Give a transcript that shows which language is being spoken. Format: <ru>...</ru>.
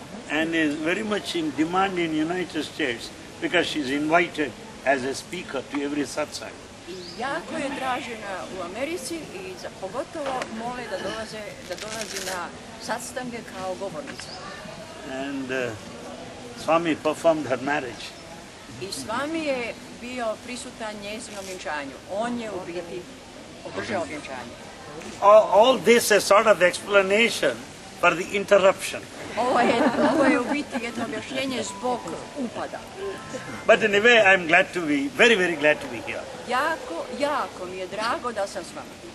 <en>And is very much in demand in United States because she's invited as a speaker to every satsang.</en> <hr>I jako je tražena u Americi i pogotovo mole da dolazi na satsange kao govornica.</hr> <en>And Swami performed her marriage.</en> <hr>I Swami je bio prisutan njezinom vjenčanju. On je u biti održao vjenčanje.</hr> <en>All this is sort of explanation for the interruption.</en> <hr>Ovo je u biti jedno objašnjenje zbog upada.</hr> <en>But in a way, I'm glad to be, very, very glad to be here.</en> <hr>Jako mi je drago da sam s vama.</hr>